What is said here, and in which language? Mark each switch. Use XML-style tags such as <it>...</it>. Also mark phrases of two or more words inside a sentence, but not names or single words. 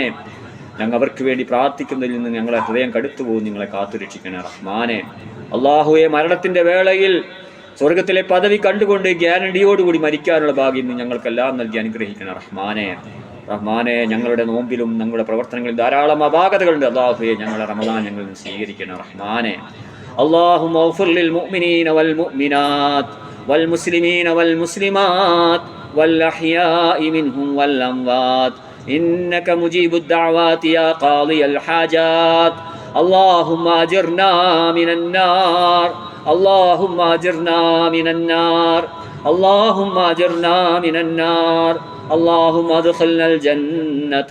<ml>ഞങ്ങൾ അവർക്ക് വേണ്ടി പ്രാർത്ഥിക്കുന്നതിൽ നിന്ന് ഞങ്ങളെ ഹൃദയം കടുത്തുപോകും, നിങ്ങളെ കാത്തുരക്ഷിക്കണേ റഹ്മാനെ. അള്ളാഹുവെ, മരണത്തിന്റെ വേളയിൽ സ്വർഗത്തിലെ പദവി കണ്ടുകൊണ്ട് ഗ്യാരണ്ടിയോടുകൂടി മരിക്കാനുള്ള ഭാഗ്യം ഞങ്ങൾക്കെല്ലാം നൽകി അനുഗ്രഹിക്കണം റഹ്മാനെ. റഹ്മാനെ, ഞങ്ങളുടെ നോമ്പിലും ഞങ്ങളുടെ പ്രവർത്തനങ്ങളിൽ ധാരാളം അപാകതകളുണ്ട്. അല്ലാഹുവേ, ഞങ്ങളുടെ റമദാൻ ഞങ്ങളിൽ സ്വീകരിക്കണം റഹ്മാനെ.</ml> <ar>اللهم اغفر للمؤمنين والمؤمنات والمسلمين والمسلمات والأحياء منهم والأموات إنك مجيب الدعوات يا قاضي الحاجات. اللهم أجرنا من النار اللهم أجرنا من النار اللهم أجرنا من النار اللهم ادخلنا الجنة</ar>